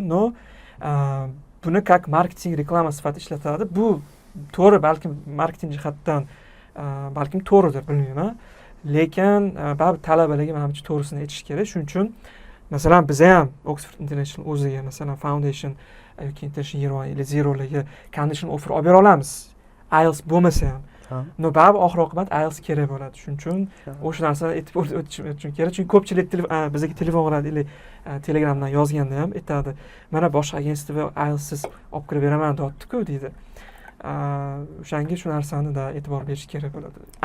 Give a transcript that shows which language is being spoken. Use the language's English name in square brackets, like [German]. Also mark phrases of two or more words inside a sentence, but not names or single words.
[Uzbek] No, buni как marketing reklama sifatida ishlatadi. Bu to'g'ri, balkim marketing jihatdan balkim to'g'ridir, bilmayman. Lekin baribir talabalarga menimcha to'g'risini aytish kerak. Shuning uchun masalan biz ham Oxford International o'ziga masalan Foundation yoki International Year 1 или 0 larga [English] conditional offer [Uzbek] olib bera olamiz. IELTS bo'lmasa ham. No, baribir oxir oqibat IELTS kerak bo'ladi. Shuning uchun o'sha narsani aytib o'tishim kerak. Chunki ko'pchilik bizga telefon qiladi, или Telegramdan yozganda ham aytadi, mana boshqa agentstvo IELTS'siz olib kirib beraman deyapti-ku deydi. O'shanga shu narsani da e'tibor berish kerak bo'ladi.